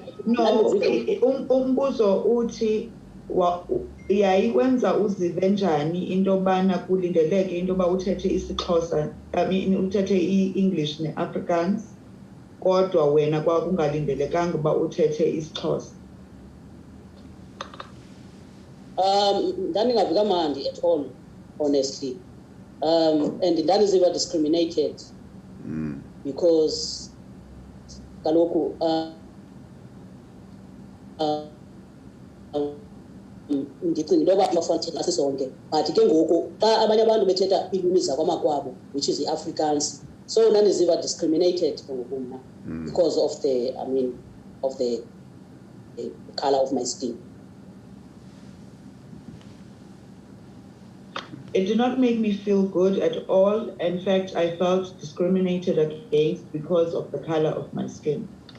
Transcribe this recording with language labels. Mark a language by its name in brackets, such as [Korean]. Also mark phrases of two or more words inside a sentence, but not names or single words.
[Xhosa] No, umbuzo uthi yayiwenza uzive njani into yobana kulindeleke into yoba uthethe isiXhosa, [English] I mean [Xhosa] uthethe i-English ne-Afrikaans kodwa wena kwakungalindelekanga uba uthethe isiXhosa? Ndandingavi kamandi [English] at all, honestly. [Xhosa] And ndandiziva discriminated because kaloku ndicinga into yoba bafuna thetha sisonke, but ke ngoku xa abanye abantu bethetha iilwimi zakwamakwabo, [English] which is i-Afrikaans, so ndandiziva discriminated [Xhosa] ngoku mna [English] because of the color of my skin. It did not make me feel good at all. In fact, I felt discriminated against because of the color of my skin.